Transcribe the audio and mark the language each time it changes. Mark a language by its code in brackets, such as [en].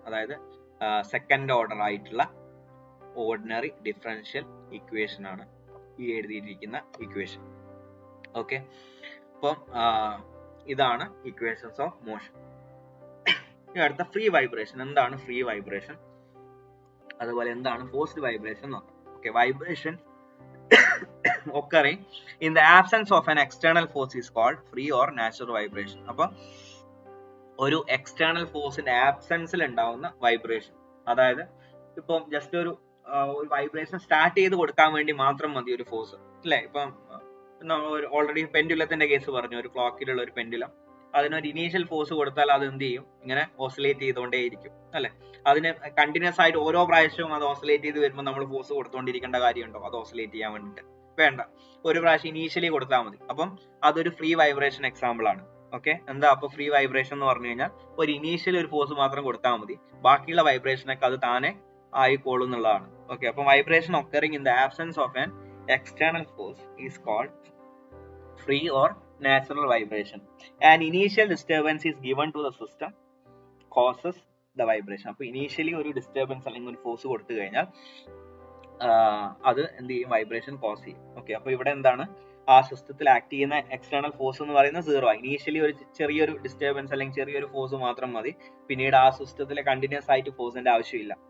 [ml] അതായത് second order ആയിട്ടുള്ള ordinary differential equation ആണ് ഈ എഴുതിയിരിക്കുന്ന ഇക്വേഷൻ. ഓക്കെ, അപ്പം ഇതാണ് ഇക്വേഷൻസ് ഓഫ് മോഷൻ. അടുത്ത ഫ്രീ വൈബ്രേഷൻ. എന്താണ് ഫ്രീ വൈബ്രേഷൻ, അതുപോലെ എന്താണ് ഫോഴ്സ്ഡ് വൈബ്രേഷൻ നോക്കാം. [en] Okay, vibration occurring in the absence of an external force is called free or natural vibration. [ml] അപ്പൊ ഒരു എക്സ്റ്റേണൽ ഫോഴ്സിന്റെ ആബ്സെൻസിൽ ഉണ്ടാവുന്ന വൈബ്രേഷൻ, അതായത് ഇപ്പം ജസ്റ്റ് ഒരു വൈബ്രേഷൻ സ്റ്റാർട്ട് ചെയ്ത് കൊടുക്കാൻ വേണ്ടി മാത്രം മതി ഒരു ഫോഴ്സ് അല്ലെ. ഇപ്പം ഓൾറെഡി പെൻഡുലത്തിന്റെ കേസ് പറഞ്ഞു, ഒരു ക്ലോക്കിലുള്ള ഒരു പെൻഡുലം, അതിനൊരു ഇനീഷ്യൽ ഫോഴ്സ് കൊടുത്താൽ അത് എന്ത് ചെയ്യും, ഇങ്ങനെ ഓസിലേറ്റ് ചെയ്തുകൊണ്ടേയിരിക്കും അല്ലെ. അതിന് കണ്ടിന്യൂസ് ആയിട്ട് ഓരോ പ്രാവശ്യവും അത് ഓസിലേറ്റ് ചെയ്ത് വരുമ്പോൾ നമ്മൾ ഫോഴ്സ് കൊടുത്തുകൊണ്ടിരിക്കേണ്ട കാര്യമുണ്ടോ അത് ഓസിലേറ്റ് ചെയ്യാൻ വേണ്ടിയിട്ട്? വേണ്ട, ഒരു പ്രാവശ്യം ഇനീഷ്യലി കൊടുത്താൽ മതി. അപ്പം അതൊരു ഫ്രീ വൈബ്രേഷൻ എക്സാമ്പിൾ ആണ്. ഓക്കെ, എന്താ അപ്പൊ ഫ്രീ വൈബ്രേഷൻ എന്ന് പറഞ്ഞു കഴിഞ്ഞാൽ ഒരു ഇനീഷ്യൽ ഒരു ഫോഴ്സ് മാത്രം കൊടുത്താൽ മതി, ബാക്കിയുള്ള വൈബ്രേഷനൊക്കെ അത് താനെ ആയിക്കോളും എന്നുള്ളതാണ്. [en] okay, [ml] അപ്പൊ [en] Vibration occurring in the absence of an external force is called free or natural vibration. An initial disturbance is given to the system causes the vibration. [ml] അപ്പോൾ ഇനീഷ്യലി ഒരു ഡിസ്റ്റർബൻസ് അല്ലെങ്കിൽ ഒരു ഫോഴ്സ് കൊടുത്തു കഴിഞ്ഞാൽ അത് എന്ത് ചെയ്യും, വൈബ്രേഷൻ കോസ് ചെയ്യും. ഓക്കെ, അപ്പോൾ ഇവിടെ എന്താണ്, ആ സിസ്റ്റത്തിൽ ആക്ട് ചെയ്യുന്ന എക്സ്റ്റേണൽ ഫോഴ്സ് എന്ന് പറയുന്നത് 0 ആണ്. ഇനീഷ്യലി ഒരു ചെറിയൊരു ഡിസ്റ്റർബൻസ് അല്ലെങ്കിൽ ചെറിയൊരു ഫോഴ്സ് മാത്രം മതി, പിന്നീട് ആ സിസ്റ്റത്തിലെ കണ്ടിന്യൂസ് ആയിട്ട് ഫോഴ്സിന്റെ ആവശ്യമില്ല.